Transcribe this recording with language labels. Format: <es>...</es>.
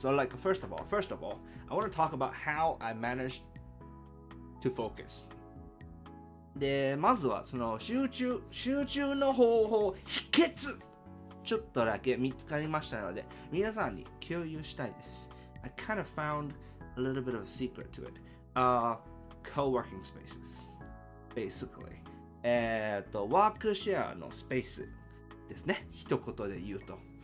<en>So like first of all, I want to talk about how I managed to focus.</en> <ja>で、まずはその集中の方法、秘訣ちょっとだけ見つかりましたので、皆さんに共有したいです。</ja> <en>I kind of found a little bit of a secret to it. Co-working spaces, basically.</en> <ja>ワークシェアのスペースですね。一言で言うと。</ja>